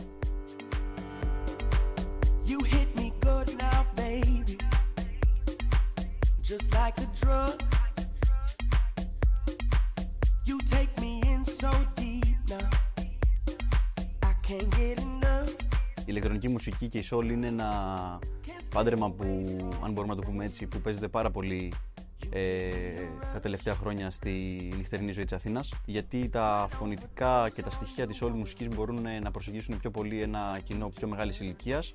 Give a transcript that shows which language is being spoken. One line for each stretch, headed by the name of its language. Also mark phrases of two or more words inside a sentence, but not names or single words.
English: You hit me good now, baby, just like a drug. You take me in so deep now, I can't get enough.
Greek: Η ηλεκτρονική μουσική και η soul είναι ένα πάντρεμα που, αν μπορούμε να το πούμε έτσι, που παίζεται πάρα πολύ τα τελευταία χρόνια στη νυχτερινή ζωή της Αθήνας, γιατί τα φωνητικά και τα στοιχεία της soul μουσικής μπορούν να προσεγγίσουν πιο πολύ ένα κοινό πιο μεγάλης ηλικίας.